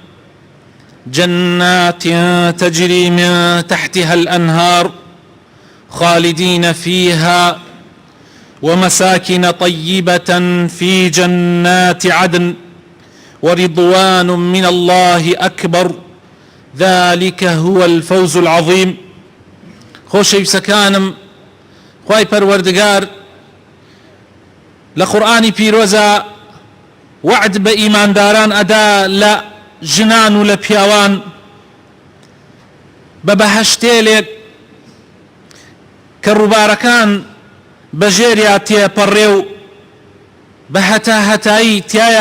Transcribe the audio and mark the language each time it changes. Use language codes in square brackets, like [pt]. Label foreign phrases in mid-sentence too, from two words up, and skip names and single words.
[ar] جنات تجري من تحتها الأنهار خالدين فيها ومساكن طيبة في جنات عدن ورضوان من الله أكبر ذلك هو الفوز العظيم. [ckb] خۆشەویستەکانم، خوای پەروەردگار لە قورئانی پیرۆزە وعد بە ئیمانداران ئەدا لە ژنان و لە پیاوان بە بەهەشتێلێک کە ڕووبارەکان بەژێریا تێپەڕێ و بە هەتاهەتایی تایە